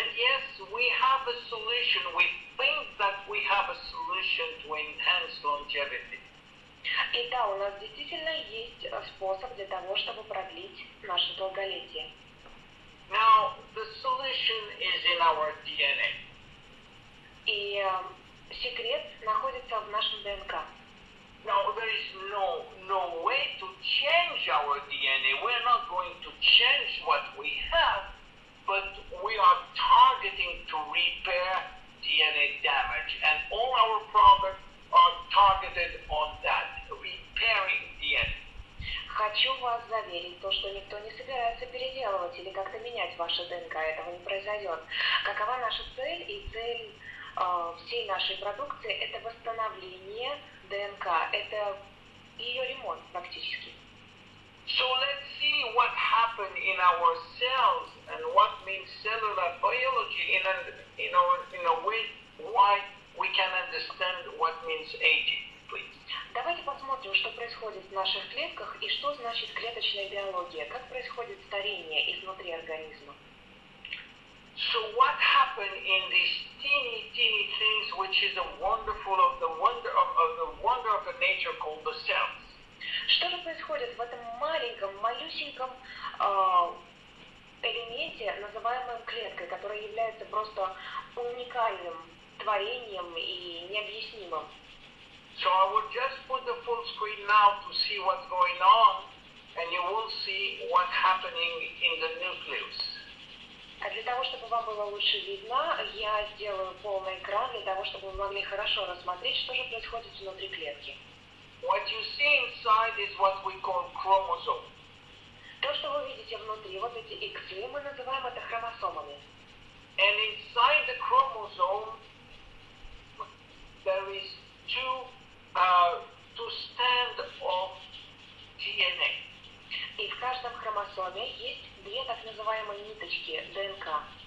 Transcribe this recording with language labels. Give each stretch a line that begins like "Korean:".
English: And yes, we have a solution. We think that we have a solution to enhance longevity.
Russian: И да, у нас действительно есть способ для того, чтобы продлить наше долголетие.
English: Now, the solution is in our DNA.
Russian: И секрет находится в нашем ДНК.
English: Now, there is no way to change our DNA. We're not going to change what we have, but we are targeting to repair DNA damage. And all our products are targeted on that, repairing DNA.
Russian: Хочу вас заверить, то, что никто не собирается переделывать или как-то менять ваше ДНК, этого не произойдет. Какова наша цель и цель всей нашей продукции – это восстановление ДНК, это ее ремонт практически.
English: So let's see what happened in our cells and what means cellular biology in a way why we can understand what means aging, please.
Russian: Давайте посмотрим, что происходит в наших клетках и что значит клеточная биология, как происходит старение изнутри организма.
English: So what happened in these teeny things, which is a wonderful of the wonder of the nature called the cells?
Russian: Что же происходит в этом маленьком, малюсеньком элементе, называемом клеткой, которая является просто уникальным творением и необъяснимым?
English: So I will just put the full screen now to see what's going on, and you will see what's happening in the nucleus.
Russian: А для того, чтобы вам было лучше видно, я сделаю полный экран, для того, чтобы вы могли хорошо рассмотреть, что же происходит внутри клетки.
English: What you see inside is what we call chromosome.
Russian: То, что вы видите внутри, вот эти иксы, мы называем это хромосомами.
English: And inside the chromosome, there is two strands of DNA.
Russian: И в каждом хромосоме есть две так называемые ниточки ДНК.